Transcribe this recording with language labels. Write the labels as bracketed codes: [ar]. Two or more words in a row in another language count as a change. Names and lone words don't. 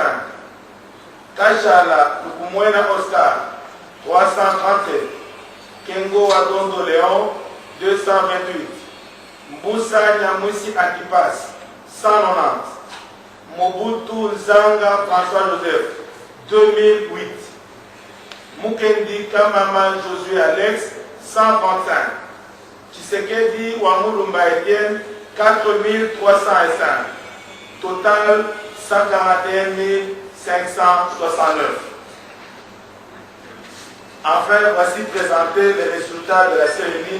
[fr] Kachala Lukumwena Oscar, 337. Kengo Wadondo Léon, 228. Mboussa Nyamwisi Antipas, 190. Mobutu Nzanga François Joseph, 2008. Mukendi Kamama Josué Alex, 135. Tshisekedi Wamulumba Etienne, 4305. Total 141 569. Enfin, voici présentés les résultats de la cérémonie.